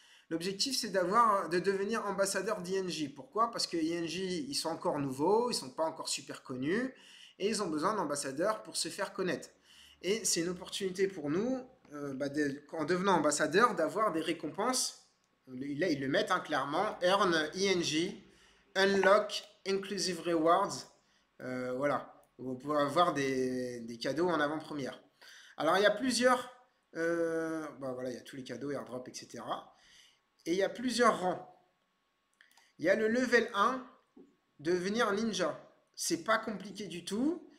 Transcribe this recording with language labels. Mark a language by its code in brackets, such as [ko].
[fr] L'objectif, c'est de devenir ambassadeur d'INJ. Pourquoi? Parce que INJ, ils sont encore nouveaux, ils ne sont pas encore super connus, et ils ont besoin d'ambassadeurs pour se faire connaître. Et c'est une opportunité pour nous, en devenant ambassadeur, d'avoir des récompenses. Là, ils le mettent hein, clairement. [en] Earn INJ, Unlock Inclusive Rewards. [fr] Voilà. Vous pouvez avoir des cadeaux en avant-première. Alors, il y a plusieurs. Voilà, il y a tous les cadeaux, airdrop, etc. Et il y a plusieurs rangs. Il y a le level 1, devenir ninja. C'est pas compliqué du tout.